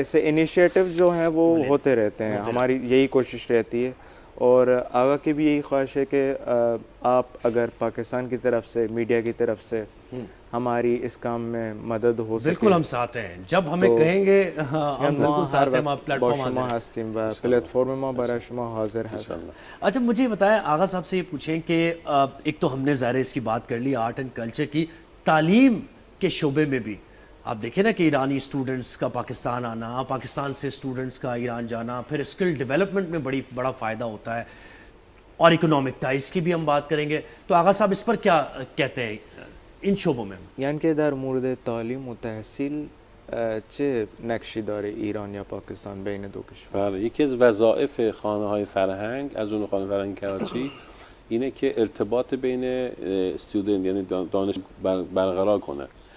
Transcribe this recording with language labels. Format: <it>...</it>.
<ur>ایسے انیشیٹو جو ہیں وہ ہوتے رہتے ہیں. ہماری یہی کوشش رہتی ہے, اور آگا کی بھی یہی خواہش ہے کہ آپ اگر پاکستان کی طرف سے, میڈیا کی طرف سے ہماری اس کام میں مدد ہو سکے. بالکل ہم ساتھ ہیں, جب ہمیں کہیں گے ہم بالکل ساتھ ہیں. پلیٹ فارم</ur> <fa>هستیم و پلتفرم ما برای شما حاضر هست.</fa> <ur>اچھا مجھے بتائیں, آغا صاحب سے یہ پوچھیں کہ ایک تو ہم نے ظاہر اس کی بات کر لی آرٹ اینڈ کلچر کی, تعلیم کے شعبے میں بھی آپ دیکھیں نا کہ ایرانی اسٹوڈنٹس کا پاکستان آنا, پاکستان سے اسٹوڈنٹس کا ایران جانا, پھر اسکل ڈیولپمنٹ میں بڑا فائدہ ہوتا ہے, اور اکنامک ٹائز کی بھی ہم بات کریں گے. تو آغا صاحب اس پر کیا کہتے ہیں این شعبوں میں؟</ur> <fa>یعنی که در مورد تعلیم و تحصیل چه نقشی داره ایران یا پاکستان بین دو کشور؟ بله, یکی از وظایف خانه‌های فرهنگ از اون خانه فرهنگ کراچی اینه که ارتباط بین استودنت یعنی دانش برقرار کنه.</fa>